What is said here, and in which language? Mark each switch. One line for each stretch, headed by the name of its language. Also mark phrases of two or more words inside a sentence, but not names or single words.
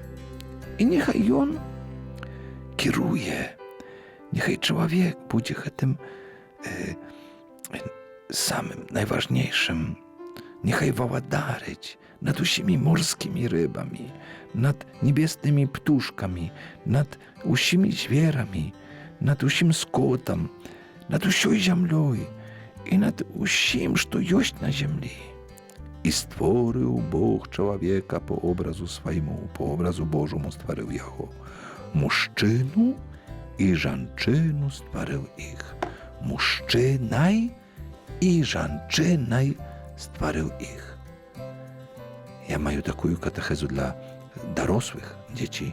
Belarusian: І няхай ён кіруе, няхай чалавек будзе гэтым самым найважнейшым, няхай валадарыць над усімі морскімі рыбамі, над небеснымі птушкамі, над усімі зверамі, над усім скотам, над усёй зямлёй і над усім, што ёсць на зямлі. І створыў Бог чалавека по образу свайму, по образу Божому стварыў яго. Мужчыну і жанчыну стварыў іх. Мужчынай і жанчынай стварыў іх. Я маю такую катэхезу для дарослых дзяцей.